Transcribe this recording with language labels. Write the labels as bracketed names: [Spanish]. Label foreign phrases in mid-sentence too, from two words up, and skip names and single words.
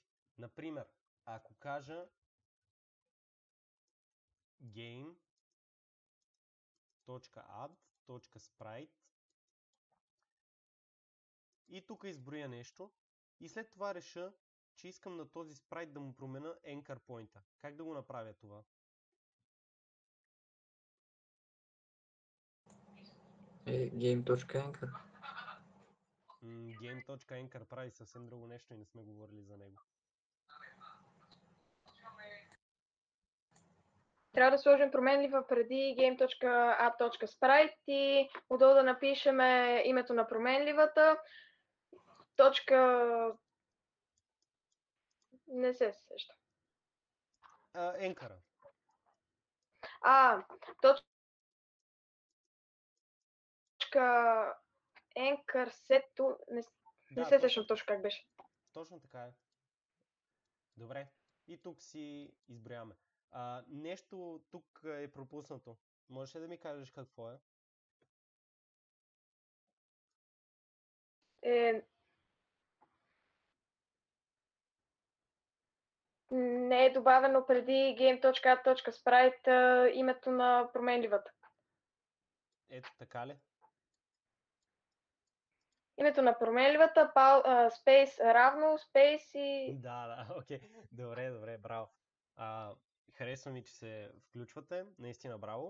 [Bulgarian] Например, ако кажа game.add.sprite и тук изброя нещо и след това реша, че искам на този спрайт да му променя [English] anchor point. [Bulgarian] Как да го направя това? [English] Game.anchor. [Bulgarian] Game.anchor прави съвсем друго нещо и не сме говорили за него. Трябва да сложим променлива преди game.app.sprite и отдолу да напишем името на променливата. Не се сеща. [English] Anchor. Anchor set. [Bulgarian] Не се сещам точно как беше. Точно така е. Добре. И тук си изброяваме. Нещо тук е пропуснато. Можеш ли да ми кажеш какво е? Не е добавено преди game.app.sprite името на променливата. Ето така ли? Името на променливата, space равно, space и... Да, окей. Добре, браво. Харесва ми, че се включвате. Наистина браво.